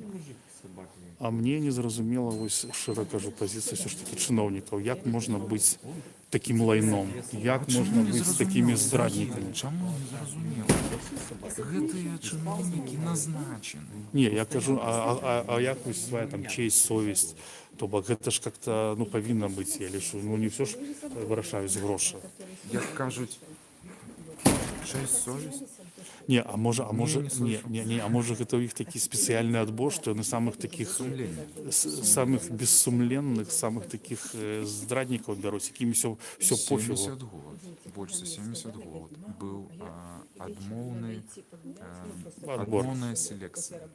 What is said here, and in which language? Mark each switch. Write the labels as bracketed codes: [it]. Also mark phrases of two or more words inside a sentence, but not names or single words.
[be] А мне не зразумела, вось шчыра кажу, пазіцыя ўсё ж такі чыноўнікаў. Як можна быць такім лайном? Як можна быць такімі здраднікамі? Чаму не зразумела? Гэтыя чыноўнікі назначаны. Не, я кажу, а як вось свая там [ru] честь, совесть? [be] То бок гэта ж как-то, павінна быць, я лічу. Не все ж вырашаюць грошы. Як кажуць, [ru] честь, совесть? [be] Не, а можа гэта ў іх такі спецыяльны адбор, што яны самых такіх самых бессумленных, самых такіх здраднікаў бяруць, якім [ru] все пофігу. [be] 70 год, больш за 70 год быў адмоўная селекцыя.